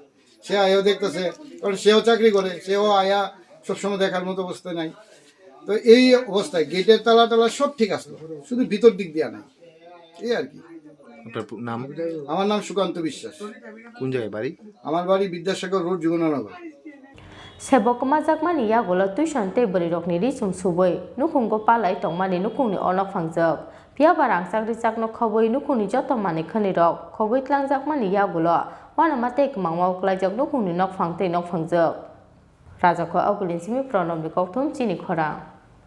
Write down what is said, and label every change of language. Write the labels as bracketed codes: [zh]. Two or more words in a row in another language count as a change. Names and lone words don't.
[bn] সে আয়াও দেখতেছে, কারণ সেও চাকরি করে, সেও আয়া সবসময় দেখার মতো অবস্থা নাই। তো এই অবস্থায় গেটের তালা সব ঠিক আসলো, শুধু ভিতর দিক দিয়া নাই, এই আর কি। আপনার নাম? আমার নাম সুকান্ত বিশ্বাস। কোন জায়গায় বাড়ি? আমার বাড়ি বিদ্যাসাগর রোড, যমুনানগর। [trp] sebok majakmani yagola tuition te bori rokni risum suboi nukhungko palai tongmani nukhungni onok phangjak pia barang chakri chakno khoboi nukhungni joto mani khani rok khoboi tlangjakmani yagola wanama te kmangma uklaijak nukhungni nok phangjak rajako agulin simi pronom bikok thum chini khora।